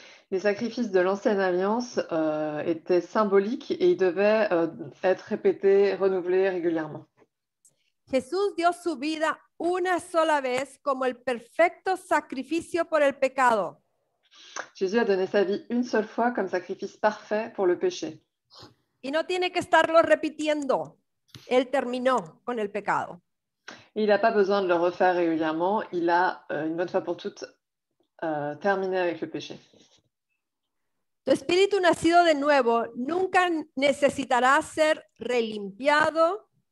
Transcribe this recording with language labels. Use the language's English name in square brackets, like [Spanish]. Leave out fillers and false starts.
[French] Les sacrifices de l'ancienne alliance étaient symboliques et ils devaient être répétés, renouvelés régulièrement. [Spanish] Jesús dio su vida una sola vez como el perfecto sacrificio por el pecado. [French] Jésus a donné sa vie une seule fois comme sacrifice parfait pour le péché. [Spanish] Y no tiene que estarlo repitiendo. Él terminó con el pecado. [French] Il n'a pas besoin de le refaire régulièrement. Il a, une bonne fois pour toutes, terminé avec le péché. [Spanish] Tu espíritu nacido de nuevo nunca necesitará ser relimpiado.